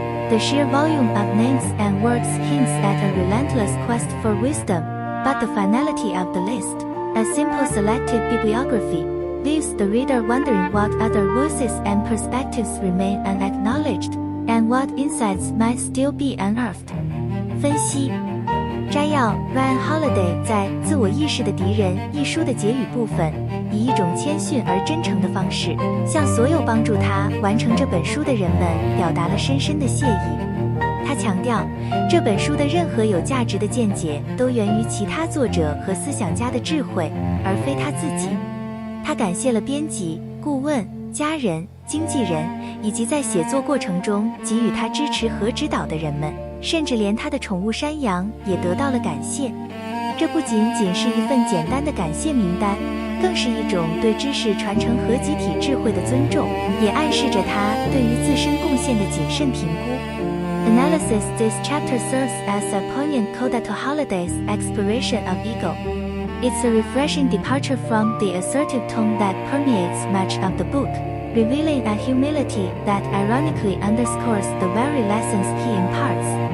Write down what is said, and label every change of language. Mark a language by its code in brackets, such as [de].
[en] The sheer volume of names and words hints at a relentless quest for wisdom, but the finality of the list, a simple selected bibliography, leaves the reader wondering what other voices and perspectives remain unacknowledged, and what insights might still be unearthed. [zh] 分析摘要 Ryan Holiday 在《自我意识的敌人》一书的结语部分，以一种谦逊而真诚的方式，向所有帮助他完成这本书的人们表达了深深的谢意。他强调，这本书的任何有价值的见解都源于其他作者和思想家的智慧，而非他自己。他感谢了编辑、顾问、家人、经纪人，以及在写作过程中给予他支持和指导的人们。甚至连他的宠物山羊也得到了感谢。这不仅仅是一份简单的感谢名单，更是一种对知识传承和集体智慧的尊重，也暗示着他对于自身贡献的谨慎评估。 [en] Analysis: This chapter serves as a poignant coda to Holiday's exploration of ego. It's a refreshing departure from the assertive tone that permeates much of the book, revealing a humility that ironically underscores the very lessons he imparts.